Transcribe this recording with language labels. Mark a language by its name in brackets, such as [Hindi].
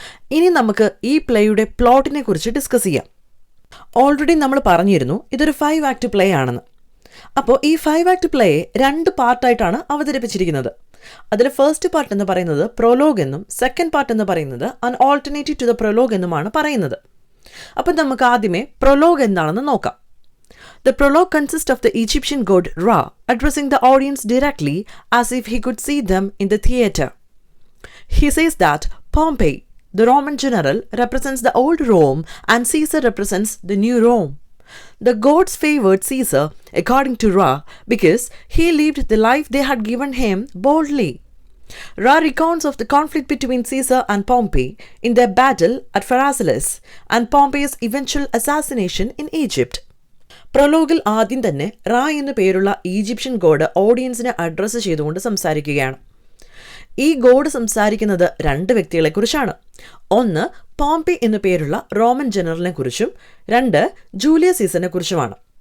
[Malayalam] ഇനി നമുക്ക് ഈ പ്ലേയുടെ പ്ലോട്ടിനെ കുറിച്ച് ഡിസ്കസ് ചെയ്യാം. ഓൾറെഡി നമ്മൾ പറഞ്ഞിരുന്നു ഇതൊരു 5 ആക്ട് പ്ലേ ആണെന്ന്. അപ്പോൾ ഈ 5 ആക്ട് പ്ലേയെ 2 പാർട്ടായിട്ടാണ് അവതരിപ്പിച്ചിരിക്കുന്നത്. അതിൽ ഫസ്റ്റ് പാർട്ട് എന്ന് പറയുന്നത് പ്രൊലോഗ് എന്നും സെക്കൻഡ് പാർട്ട് എന്ന് പറയുന്നത് [English] an alternative to the prologue [Malayalam] എന്നുമാണ് പറയുന്നത്. അപ്പം നമുക്ക് ആദ്യമേ പ്രൊലോഗ് എന്താണെന്ന് നോക്കാം. [English] The prologue consists of the Egyptian god Ra addressing the audience directly as if he could see them in the theatre. He says that Pompey, the Roman general, represents the old Rome and Caesar represents the new Rome. The gods favored Caesar, according to Ra, because he lived the life they had given him boldly. Ra recounts of the conflict between Caesar and Pompey in their battle at Pharsalus and Pompey's eventual assassination in Egypt. [Malayalam] പ്രൊലോഗിൽ ആദ്യം തന്നെ റാ എന്നു പേരുള്ള Egyptian God ഓഡിയൻസിനെ address ചെയ്തുകൊണ്ട് സംസാരിക്കുകയാണ്. ഈ God സംസാരിക്കുന്നത് 2 വ്യക്തികളെക്കുറിച്ചാണ്. ഒന്ന് പോംപി എന്നു പേരുള്ള റോമൻ ജനറലിനെ കുറിച്ചും 2 ജൂലിയസ് സീസറിനെ കുറിച്ചുമാണ്.